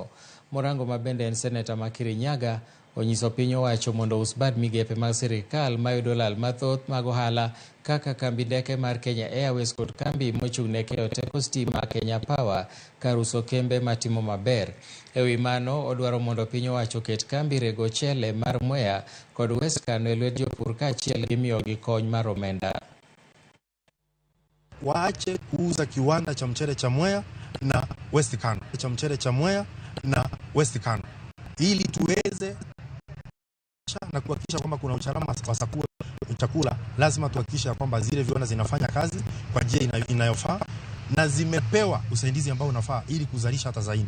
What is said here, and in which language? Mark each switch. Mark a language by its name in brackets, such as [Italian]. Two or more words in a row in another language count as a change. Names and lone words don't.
[Luo (Kenya and Tanzania)] Murango, ma bende en seneta ma Kirinyaga, onyiso piny owacho mondo us bad migepe mag sirikal mayudo lal mathoth mag ohala kaka kambi ndeke mar Kenya Airways kod kambi mochung'ne keyo teko stima Kenya Power kar uso kembe matimo maber. Ewi mano, odwaro mondo piny owacho ket kambi rego chele mar Mwea kod West Kano e lwet jopur kaachiel gi miyogi kony mar omenda. [Swahili] Waache kuuza kiwanda cha mchele cha Mwea na West Kano, ili tuweze na kuhakikisha kwamba kuna usalama wa chakula. Lazima tuhakikishe kwamba zile viwanda zinafanya kazi kwa njia inayofaa na zimepewa usaidizi ambao unafaa ili kuzalisha hata zaidi.